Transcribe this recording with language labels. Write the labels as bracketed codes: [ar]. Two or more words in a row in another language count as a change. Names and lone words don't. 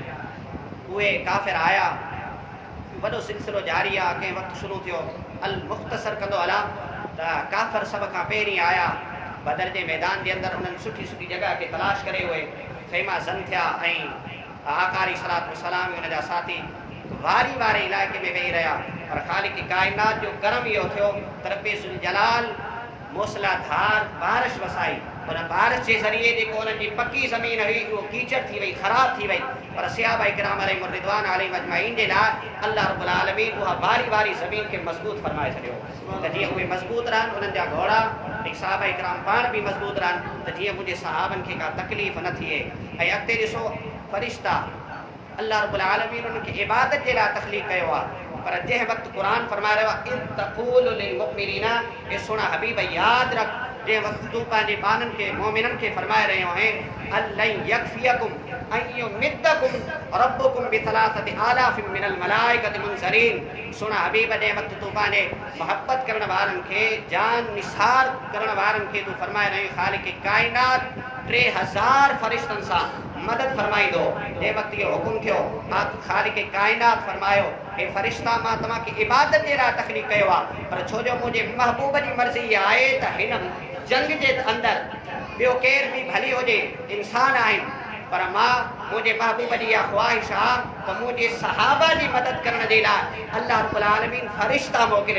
[sd] उहे काफ़िर आया, वॾो सिलसिलो जारी आहे, कंहिं वक़्तु शुरू थियो [ar] المختصر [sd] कंदो हलां त काफ़िर सभ खां पहिरीं आया बदर जे मैदान जे अंदरि, उन्हनि सुठी सुठी जॻह खे तलाश करे उहे ख़ैमा ज़न थिया ऐं आका [ar] عليه الصلاة والسلام [sd] हुन जा साथी वारी वारे इलाइक़े में वेही रहिया। पर ख़ालिक़ काइनात जो करम इहो थियो त [ar] رب ذو الجلال [sd] मूसलाधार बारिश वसाई, उन बारिश जे ज़रिए जेको उन्हनि जी पकी ज़मीन हुई उहो कीचड़ थी वई, ख़राब थी वई, पर सहाबा किराम [ar] عليهم رضوان عليهم أجمعين [sd] जे लाइ [ar] الله رب العالمين [sd] उहा वारी वारी ज़मीन खे मज़बूत फरमाए छॾियो त जीअं उहे मज़बूत रहनि, उन्हनि जा घोड़ा ऐं सहाबा किराम पाण बि मज़बूत रहनि, त जीअं मुंहिंजे सहाबनि खे का तकलीफ़ न थिए। ऐं अॻिते ॾिसो फ़रिश्ता [ar] الله رب العالمين [sd] उन्हनि खे इबादत जे लाइ तख़लीक़ कयो आहे, पर जंहिं वक़्तु क़ुर फरमाए रहियो आहे [ar] إذ تقول للمؤمنين, [sd] हे सोना हबीब यादि रख जंहिं वक़्तु तूं पंहिंजे बाननि खे मोमिननि खे फरमाए रहियो आहीं [ar] ألن يكفيكم أن يمدكم ربكم بثلاثة آلاف من الملائكة منزلين, [sd] सोना हबीब जंहिं वक़्तु तूं पंहिंजे मोहब्बत करण वारनि खे, जान निसार करण वारनि खे तूं फरमाए रहियो ख़ालिक़ काइनात 3000 फ़रिश्तनि सां मदद फरमाईंदो। जंहिं वक़्तु इहो हुकुम थियो ख़ालिक़ काइनात फरमायो हे फ़रिश्ता मां तव्हांखे इबादत जे लाइ तख़लीक़ कयो आहे, पर छो जो मुंहिंजे महबूब जी मर्ज़ी इहा आहे त हिन जंग जे अंदरि ॿियो केर बि भली हुजे, इंसान आहिनि, पर मां मुंहिंजे महबूब जी इहा ख़्वाहिश आहे त मुंहिंजे सहाबा जी मदद करण जे लाइ [ar] الله رب العالمين [sd] फ़रिश्ता मोकिले।